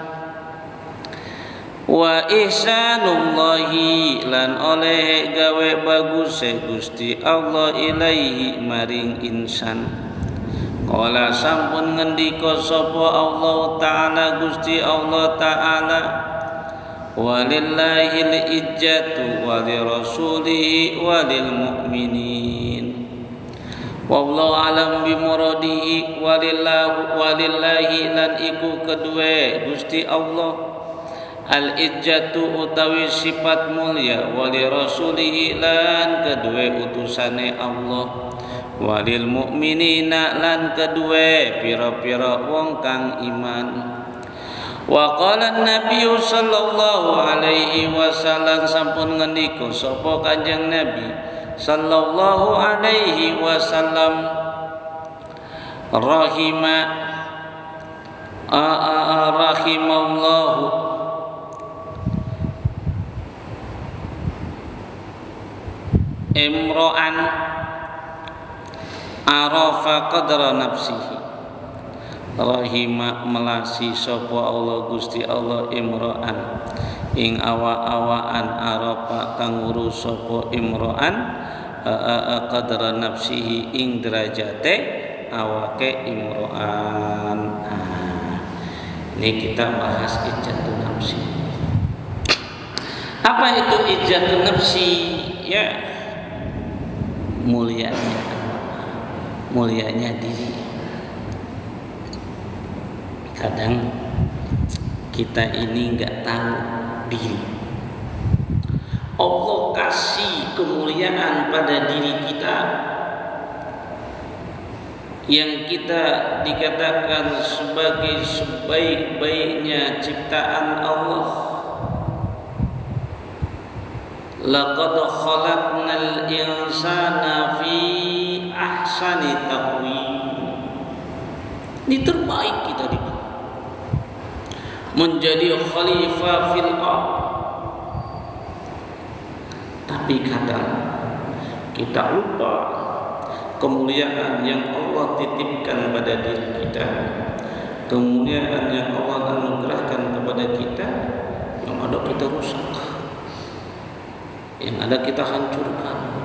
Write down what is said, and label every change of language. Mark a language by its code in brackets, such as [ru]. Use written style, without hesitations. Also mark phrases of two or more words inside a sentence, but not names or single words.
[ar] وإحسان الله [jv] lan oleh gawe bagus Gusti Allah ilaihi maring insan. Qala sampun ngendika sapa Allah taala Gusti Allah taala walillahil [ar] العزة ولرسوله وللمؤمنين والله أعلم بمراده ولله [jv] lan iku kedue Gusti Allah [ar] العزة [jv] utawi sifat mulia walirasulihi lan kedue utusane Allah [ar] وللمؤمنين [jv] lan kedue pira-pira wong kang iman. [ar] وقال النبي صلى الله عليه وسلم [jv] sampun ngendika sapa Kanjeng Nabi [ar] صلى الله عليه وسلم رحم الله امرأ عرف قدر نفسه. [jv] Rahima melasi sapa Allah Gusti Allah imra'an ing awa-awaan arafa kang ngurus sapa imra'an [ar] قدر نفسه [jv] ing derajate awake imra'an. [id] Ini kita bahas [ar] عزة النفس. [id] Apa itu [ar] عزة النفس? [id] Ya, mulianya mulianya diri. Kadang kita ini nggak tahu diri. Allah kasih kemuliaan pada diri kita yang kita dikatakan sebagai sebaik-baiknya ciptaan Allah. [ar] لقد خلقنا الإنسان في أحسن تقويم. [id] Ini terbaik kita di menjadi [ar] خليفة في الأرض. [id] Tapi kadang kita lupa kemuliaan yang Allah titipkan pada diri kita, kemuliaan yang Allah anugerahkan kepada kita, yang ada kita rusak, yang ada kita hancurkan.